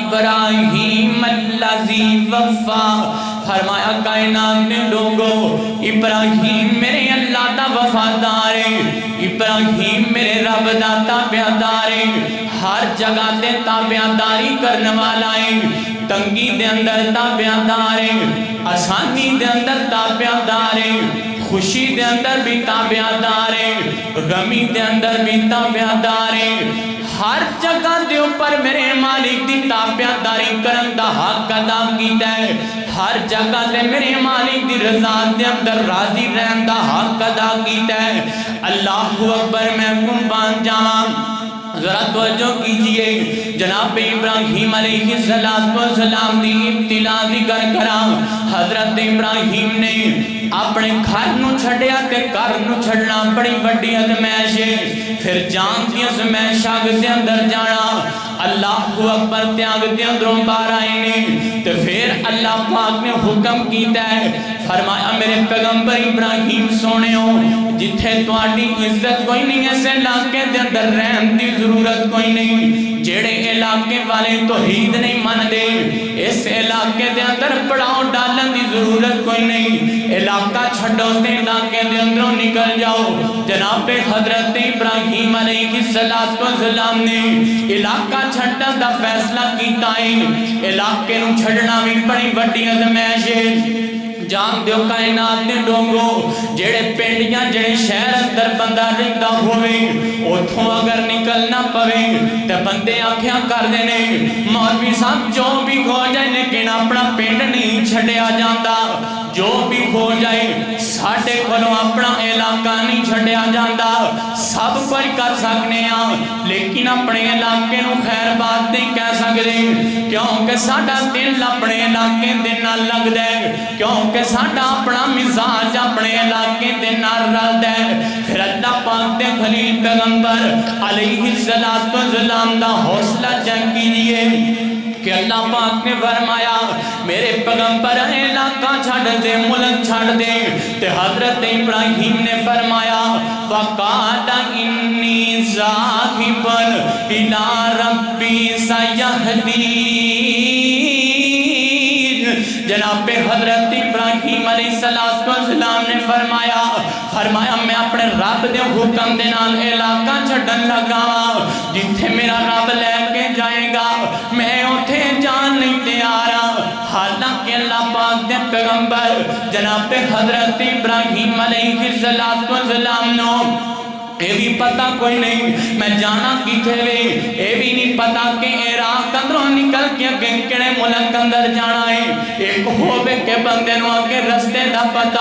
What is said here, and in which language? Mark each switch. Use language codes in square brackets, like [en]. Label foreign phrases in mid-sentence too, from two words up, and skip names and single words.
[ar] ابراہیم الذی وفا [pa] فرمایا کائنات نے لوگوں ابراہیم میرے اللہ دا وفادار ہے ابراہیم میرے رب دا تابعدار ہے ہر جگہ تے تابعداری کرنے والا ہے تنگی دے اندر تابعدار ہے آسانی دے اندر تابعدار ہے خوشی دے اندر بھی تابعدار ہے غمی دے اندر بھی تابعدار ہے ہر جگہ دے اوپر میرے مالک دی تابعداری کرن دا حق ادا کیتا ہے ہر جگہ دے میرے مالک دی رضا دے اندر راضی رہن دا حق ادا کیتا ہے [ar] اللہ اکبر [pa] میں قربان جاواں [ur] ذرا توجہ کیجئے [pa] جناب ابراہیم علیہ السلام دی ابتلا ذکر کراں حضرت ابراہیم نے اپنے گھر نو چھڈیا تے گھر نو چھڈنا بڑی بڑی ازمائش ہے پھر جان دی ازمائش دے اندر جانا [ar] اللہ اکبر [pa] تیاگ دے اندروں باہر آئے نے تے پھر اللہ پاک نے حکم کیتا ہے فرمایا میرے پیغمبر ابراہیم سونےو جتھے تواڈی عزت کوئی نہیں ایسے علاقے دے اندر رہن دی ضرورت کوئی نہیں جڑے علاقے والے توحید نہیں من دے اس علاقے دے اندر پڑاؤ ڈالن دی ضرورت کوئی نہیں علاقہ چھڈو تے علاقے دے اندروں نکل جاؤ جناب حضرت ابراہیم علیہ السلام نے علاقہ چھڈن دا فیصلہ کیتا ہے علاقے نو چھڈنا بھی بڑی بڑی ازمائش ہے جان دیو کائنات نے لوگوں جڑے پنڈیاں جڑے شہر اندر بندہ رہندا ہوئے اوتھوں اگر نکلنا پوے تے بندے آکھیاں کر دینے مولوی صاحب جو بھی ہو جائے لیکن اپنا پنڈ نہیں چھڈیا جاندا جو بھی ہو جائے ساڈے کولوں اپنا علاقہ نہیں چھڈیا جاندا سب کچھ کر سکنے ہاں لیکن اپنے علاقے نو خیر بات نہیں کہہ سکدے کیونکہ ساڈا دل اپنے علاقے دے نال لگدا ہے کیونکہ ساڈا اپنا مزاج اپنے علاقے دے نال رلدا ہے پھر اللہ پاک دے خلیل پیغمبر علیہ السلام دا حوصلہ چیک کیجئے کہ اللہ پاک نے فرمایا میرے پیغمبر علاقہ چھڑ دے ملک چھڑ دے تے حضرت ابراہیم نے فرمایا [ar] فقال انی ذاہب الی ربی سیہدین [pa] جناب حضرت ابراہیم علیہ السلام نے فرمایا میں اپنے رب دے حکم دے نال علاقہ چھڈن لگا جتھے میرا رب لے کے جائے گا میں اوتھے جان نہیں تیار حالانکہ اللہ پاک دے پیغمبر جناب حضرت ابراہیم علیہ السلام نو اے بھی پتا کوئی نہیں میں جانا کی تھے وے اے بھی نہیں پتا کہ عراق اندروں نکل کے کڑے ملک اندر جانا ہے ایک ہوئے کہ بندے نو آگے رستے دا پتا